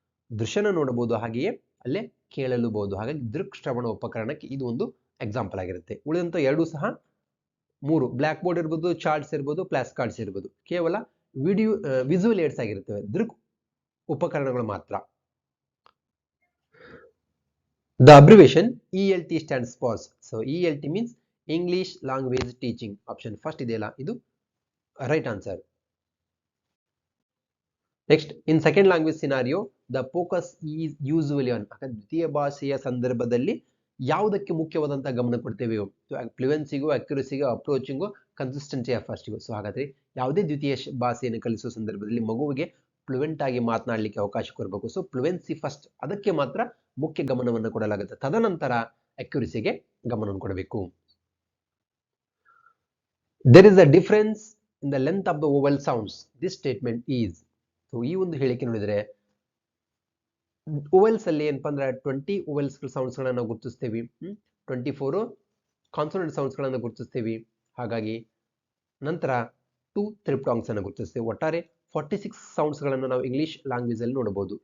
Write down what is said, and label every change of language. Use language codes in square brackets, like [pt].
[kn] ದೃಶ್ಯನ ನೋಡಬಹುದು, ಹಾಗೆಯೇ ಅಲ್ಲೇ ಕೇಳಲೂಬಹುದು. ಹಾಗಾಗಿ ದೃಕ್ ಶ್ರವಣ ಉಪಕರಣಕ್ಕೆ ಇದು ಒಂದು ಎಕ್ಸಾಂಪಲ್ ಆಗಿರುತ್ತೆ. ಉಳಿದಂತ ಎರಡು ಸಹ 3 ಬ್ಲಾಕ್ ಬೋರ್ಡ್ ಇರ್ಬೋದು, ಚಾರ್ಟ್ಸ್ ಇರ್ಬೋದು, ಫ್ಲಾಶ್ ಕಾರ್ಡ್ಸ್ ಇರ್ಬೋದು, ಕೇವಲ ವಿಡಿಯೋ ವಿಸುವಲ್ ಏಡ್ಸ್ ಆಗಿರ್ತವೆ, ದೃಕ್ ಉಪಕರಣಗಳು ಮಾತ್ರ. [en] The abbreviation ELT stands for, so ELT means English Language Teaching. Option first [kn] ಇದೆಯಲ್ಲ, ಇದು [en] right answer. Next, in second language scenario, the focus is usually on. [kn] ದ್ವಿತೀಯ ಭಾಷೆಯ ಸಂದರ್ಭದಲ್ಲಿ ಯಾವುದಕ್ಕೆ ಮುಖ್ಯವಾದಂತ ಗಮನ ಕೊಡ್ತೇವೆ? [en] ಫ್ಲುಯೆನ್ಸಿಗೂ, ಅಕ್ಯುರಸಿಗೂ, approaching, consistency of ಫಸ್ಟಿಗೂ. [kn] ಸೊ ಹಾಗಾದ್ರೆ ಯಾವುದೇ ದ್ವಿತೀಯ ಭಾಷೆಯನ್ನು ಕಲಿಸುವ ಸಂದರ್ಭದಲ್ಲಿ ಮಗುವಿಗೆ ಫ್ಲುಯೆಂಟ್ ಆಗಿ ಮಾತನಾಡಲಿಕ್ಕೆ ಅವಕಾಶ ಕೊಡಬೇಕು. ಸೊ ಫ್ಲುಯೆನ್ಸಿ ಫಸ್ಟ್, ಅದಕ್ಕೆ ಮಾತ್ರ ಮುಖ್ಯ ಗಮನವನ್ನು ಕೊಡಲಾಗುತ್ತೆ. ತದನಂತರ ಅಕ್ಯುರಸಿಗೆ ಗಮನವನ್ನು ಕೊಡಬೇಕು. [en] There is a difference in the length of the vowel sounds. This statement is. [kn] So ಈ ಒಂದು ಹೇಳಿಕೆ ನೋಡಿದ್ರೆ ಓವೆಲ್ಸ್ ಅಲ್ಲಿ ಏನಪ್ಪಾ ಅಂದ್ರೆ 20 ಓವೆಲ್ಸ್ ಸೌಂಡ್ಸ್ ಗಳನ್ನ ನಾವು ಗುರುತಿಸ್ತೀವಿ, 24 ಕಾನ್ಸೋನೆಂಟ್ ಸೌಂಡ್ಸ್ ಗಳನ್ನ ಗುರುತಿಸ್ತೀವಿ. ಹಾಗಾಗಿ ನಂತರ 2 ತ್ರಿಪ್ಟಾಂಗ್ಸ್ ಅನ್ನು ಗುರುತಿಸ್ತೀವಿ. ಒಟ್ಟಾರೆ 46 ಸೌಂಡ್ಸ್ ಗಳನ್ನು ನಾವು ಇಂಗ್ಲಿಷ್ ಲ್ಯಾಂಗ್ವೇಜ್ ಅಲ್ಲಿ ನೋಡಬಹುದು.